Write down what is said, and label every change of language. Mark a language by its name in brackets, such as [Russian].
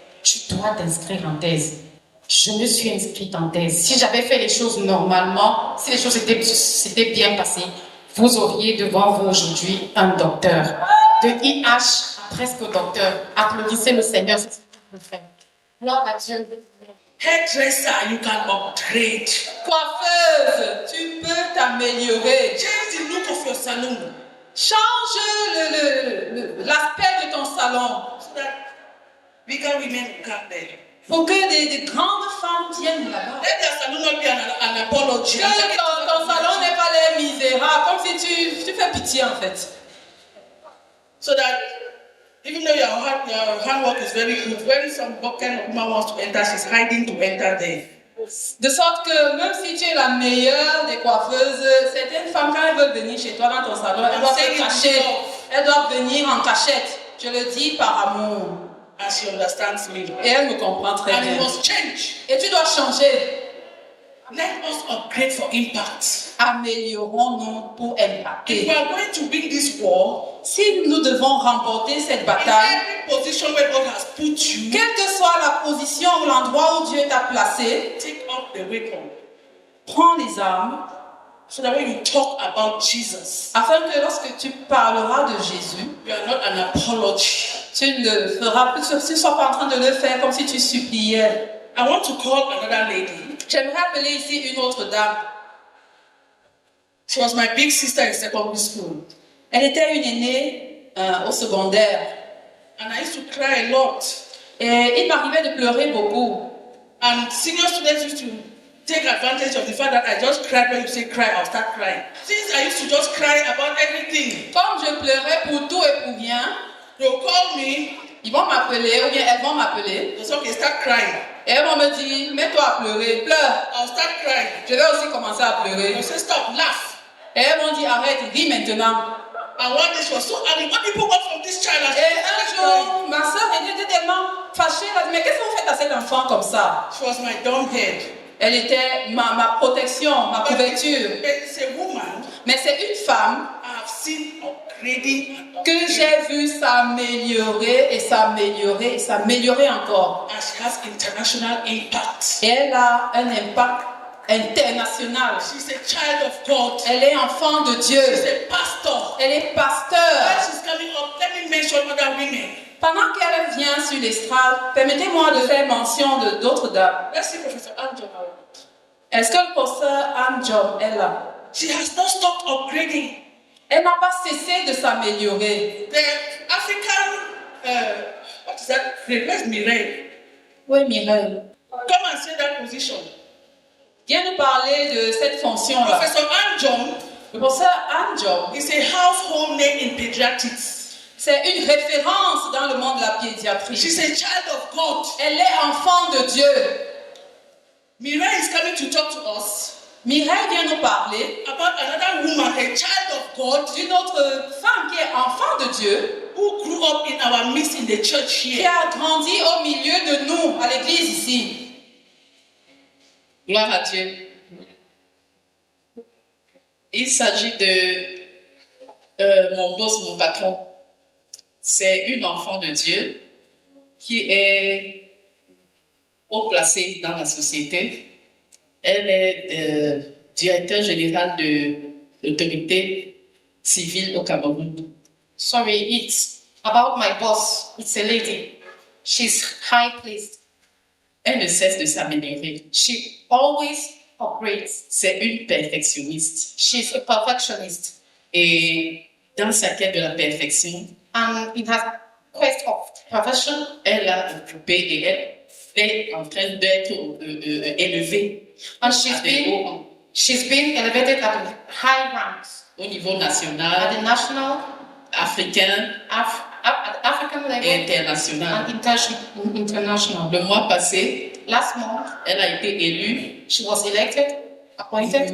[French] Tu dois t'inscrire en thèse. Je me suis inscrite en thèse. Si j'avais fait les choses normalement, si les choses s'étaient bien passées, vous auriez devant vous aujourd'hui un docteur. De IH à presque docteur. Applaudissez le Seigneur, c'est ce que vous faites. Gloire à Dieu. [English] Hairdresser, you can upgrade. [French] Coiffeuse, tu peux t'améliorer. [English] Change the look of your salon. [French] Change l'aspect de ton salon. [English] So that bigger women come there. [French] Pour que des grandes femmes viennent là-bas. [English] Let their salon not be an apology. [French] Que ton salon n'est pas les misérables, comme si tu fais pitié en fait. [English] So that even though your handwork is very good, when some kind of woman wants to enter, she's hiding to enter there. [French] De sorte que même si tu es la meilleure des coiffeuses, certaines femmes, quand elles veulent venir chez toi dans ton salon, elles doivent se cacher. Elles doivent venir en cachette. Je le dis par amour. [English] And she understands me. [French] Et elle me comprend très [English] And [French] bien. [English] it must change. [French] Et tu dois changer. [English] Let us upgrade for impact. [French] Améliorons-nous pour [English] If [French] impacter. [English] we are going to win this war, [French] Si nous devons remporter cette [English] in [French] bataille, [English] every position where God has put you, [French] quelle que soit la position ou l'endroit où Dieu t'a placé, [English] take up the weapon. [French] prends les armes [English] So that when you talk about Jesus, [French] afin que lorsque tu parleras de Jésus, [English] you are not an apology. [French] tu ne feras plus, tu ne sois pas en train de le faire comme si tu suppliais. [English] I want to call another lady. [French] J'aimerais appeler ici une autre dame. [English] She was my big sister in secondary school. [French] Elle était une aînée au secondaire. [English] And I used to cry a lot. [French] Et il m'arrivait de pleurer beaucoup. [English] And senior students used to take advantage of the fact that I just cried when you say cry, I'll start crying. Since I used to just cry about everything, [French] Comme je pleurais pour tout et pour rien, [English] they'll call me, [French] ils vont m'appeler ou bien elles vont m'appeler. [English] they'll say, okay, start crying. [French] Et elles vont me dire, mets-toi à pleurer, pleure. [English] I'll start crying. [French] Je vais aussi commencer à pleurer. [English] They'll say, stop, laugh. [French] Et elles vont dire, arrête, ris maintenant. [English] And one day she was so angry. What people want from this child? And [French] Et un jour, ma soeur était tellement fâchée. Elle a dit, mais qu'est-ce que vous faites à cet enfant comme ça? [English] she was my dumb head. [French] Elle était ma protection, ma couverture. [English] But it's a woman [French] Mais c'est une femme [English] I have seen upgrading and [French] que j'ai vue s'améliorer et s'améliorer et s'améliorer encore. [English] and she has international impact. [French] Et elle a un impact international. [English] She's a child of God. [French] Elle est enfant de Dieu. [English] She's a pastor. [French] Elle est [English] When [French] pasteur. [English] she's coming up, let me mention other women. [French] Pendant qu'elle vient sur l'estrade, permettez-moi de faire mention de d'autres dames. [English] Let's see Professor Angela. [French] Est-ce que le professeur Anne Job est là? [English] She has not stopped upgrading. [French] Elle n'a pas cessé de s'améliorer. [English] The African, what is that? Where's Mireille? [French] Oui, Mireille. [English] Come and say that position. [French] Viens nous parler de cette fonction-là. [English] Professor Anjom [French] Le professeur Anne Job, [English] is a household name in pediatrics. [French] c'est une référence dans le monde de la pédiatrie. [English] She's a child of God. [French] Elle est enfant de Dieu. [English] Mireille is coming to talk to us [French] Mireille vient nous parler [English] about another woman, a child of God, [French] d'une autre femme qui est enfant de Dieu, [English] who grew up in our midst in the church [French] qui [English] here. [French] a grandi au milieu de nous, à l'église ici. Gloire à Dieu. Il s'agit de mon boss, mon patron. C'est une enfant de Dieu qui est haut placée dans la société. Elle est directeur général de l'autorité civile au Cameroun. [English] Sorry, it's about my boss. It's a lady. She's high placed. [French] Elle ne cesse de s'améliorer. [English] She always upgrades. [French] C'est une perfectionniste. [English] She's a perfectionist. [French] Et dans sa quête de la perfection, [English] And in her quest of perfection, [French] elle a occupé et elle est en train d'être élevée [English] and [French] à des hauts rangs. [English] she's been elevated at the high ranks [French] Au niveau [English] at [French] national, [English] the national, [French] africain [English] at the African [French] et [English] level, [French] international. [English] and international. [French] Le mois passé, [English] Last month, [French] elle a été élue [English] she was elected, appointed,